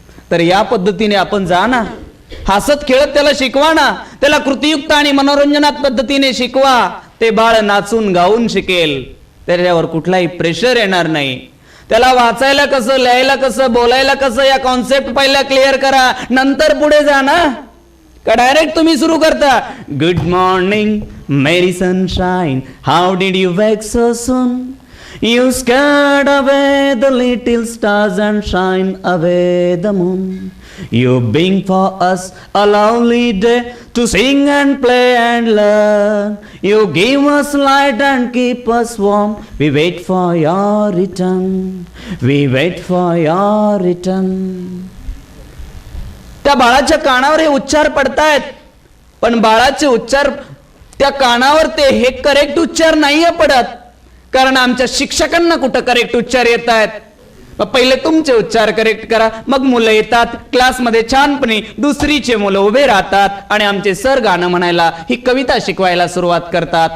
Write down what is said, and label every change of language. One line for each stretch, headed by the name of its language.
Marathi: तर या पद्धतीने आपण जा ना, हसत खेळत त्याला शिकवा ना, त्याला कृतीयुक्त आणि मनोरंजनात पद्धतीने शिकवा. ते बाळ नाचून गाऊन शिकेल. त्याच्यावर कुठलाही प्रेशर येणार नाही. त्याला वाचायला कसं, लिहायला कसं, बोलायला कसं या कॉन्सेप्ट पहिला क्लिअर करा, नंतर पुढे जा ना. का डायरेक्ट तुम्ही सुरू करता
English: Good morning Mary sunshine, how did you wake so soon, you scared away the little stars and shine away the moon, you bring for us a lovely day to sing and play and learn, you give us light and keep us warm, we wait for your return, we wait for your return.
Marathi: त्या बाळाच्या कानावर हे उच्चार पडतायत, पण बाळाचे उच्चार त्या कानावर हे करेक्ट उच्चार नाहीये पडत, कारण आमच्या शिक्षकांना कुठं करेक्ट उच्चार येत आहेत. पहिले तुमचे उच्चार करेक्ट करा, मग मुलं येतात क्लासमध्ये छानपणे, दुसरीचे मुलं उभे राहतात आणि आमचे सर गाणं म्हणायला, ही कविता शिकवायला सुरुवात करतात.